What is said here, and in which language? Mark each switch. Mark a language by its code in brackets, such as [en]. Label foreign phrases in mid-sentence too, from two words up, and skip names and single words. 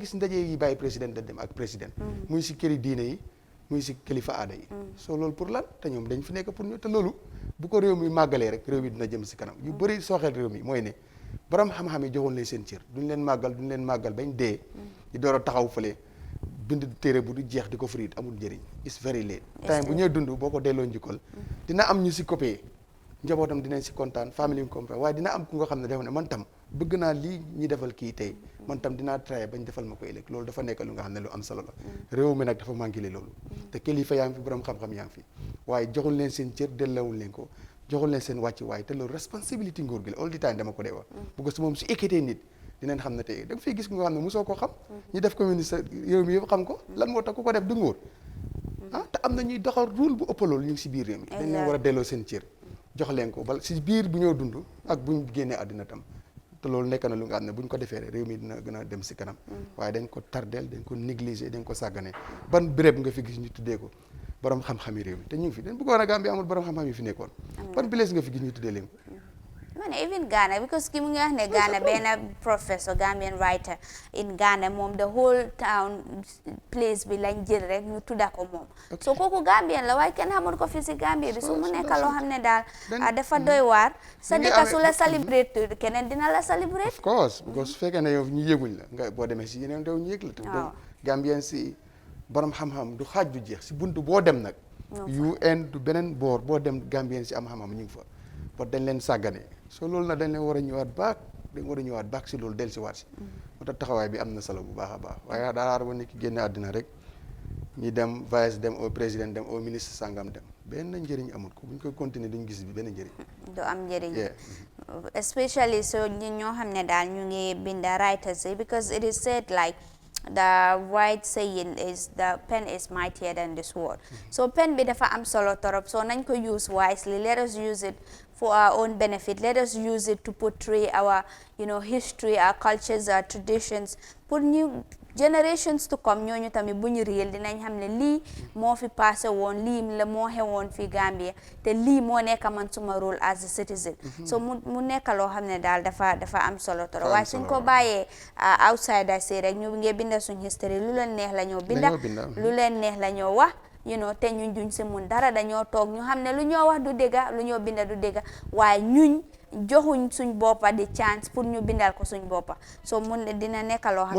[wo] gis ndaje yi bàyyi président da dem ak président muy si këri diine yi muy si kilifa aada yi soo loolu pour lan te ñoom dañ fi nekk pour ñu te loolu bu ko réew mi màggalee rek réew mi dina jëm si kanam yu bëri sooxeel réew mi mooy ne borom xam-xam yi joxoon leen seen cër duñ leen màggal bañ dee ñu door a taxaw fële bind téere bu du jeex di ko friit amul njëriñ [en] it's very late time [wo] bu ñuy dund boo ko delloo njukkal dina am ñu si coppee njabootam dinañ si kontaan famille yi comprendre waaye dina am ku nga xam ne dafa ne man tam bëgg naa lii ñi defal kii tey man tam dinaa traité bañ defal ma ko ëllëg loolu dafa nekk lu nga xam ne lu am solo la réew mi nag dafa manqué loolu te kilifa yaa ngi fi borom xam-xam yaa ngi fi waaye joxul leen seen cër dellawul leen ko joxul leen seen wàcc waaye te loolu responsabilité nguur gi la [en] all the time [wo] dama ko dee wax bu ko su moom su ekkatee nit dinañ xam ne tey da nga fiy gis nga xam ne mosoo koo xam ñu def ko ministre réew mi yëpp xam ko lan moo tax ku ko def du nguur te am na ñuy doxal rôle bu ëpp loolu ñu ngi si biir réew mi dañ leen war a delloo seen cër jox leen ko bal si biir bu ñoo dund ak buñ génnee àddina tam te loolu nekk na lu nga xam ne buñ ko defee rek réew mi dina gën a dem si kanam waaye dañ ko tardeel dañ ko négliger dañ ko sàggane ban béréb nga fi gis ñu tuddee ko borom xam-xam yi réew mi te ñu ngi fi dañ bëggoon a Gambie amul borom xam-xam yi fi nekkoon ban place nga fi gis ñu tuddee leen ko man [en] even Ghana because [wo] ki mu ngi wax ne Ghana benn professor [en] Gambian writer in Ghana [wo] moom [en] the whole town place [wo] bi lañ jël rek ñu tudda ko moom so kooku Gambian la waaye kenn xamul ko fi si Gambie bi su mu nekk loo xam ne daal dafa doy waar sa dëkk su la celebrate keneen dina la celebrate [en] of course because [wo] su fekkee ne yow ñu yëguñ la nga boo demee si yeneen réew ñu yëg la te Gambien si borom xam-xam du xaaj du jeex si buntu boo dem nag UN du beneen boor boo dem Gambien si am xam-xam ñu ngi fa ba dañ leen sàggane so loolu nag dañ leen war a ñëwaat baak si loolu del si waat si moo tax taxawaay bi am na solo bu baax a baax waaye daal ba nit ki génne àddina rek ñi dem vice dem [fr] au président [wo] dem [fr] au ministre [wo] sangam dem benn njëriñ amul ko bu ñu koy continuer duñ gis bi benn njëriñ du am njëriñ [en] especially [wo] so ñi ñoo xam ne daal ñu ngi binda [en] writers yi because it is said like the right saying is the pen is mightier than the sword so pen [wo] bi dafa am solo torop so nañ ko [en] use wisely let us use it for our own benefit. Let us use it to portray our, history, our cultures, our traditions. [wo] Pour [en] new generations to come [wo] ñooñu tamit bu ñu réel dinañ xam ne lii moo fi passé woon lii la moo xewoon fi Gambia te lii moo nekk man suma role [en] as a citizen. [wo] So mu nekk loo xam ne daal dafa am solo trop waaye suñ ko bàyyee outsiders yi rek ñu ngi binda suñ history lu leen neex la ñoo binda lu leen neex la ñoo wax te ñun duñ si mun dara dañoo toog ñu xam ne lu ñoo wax du dëgga lu ñoo binda du dëgga waaye ñuñ joxuñ suñ boppa di chance pour ñu bindal ko suñ boppa so mun dina nekk loo xam ne mun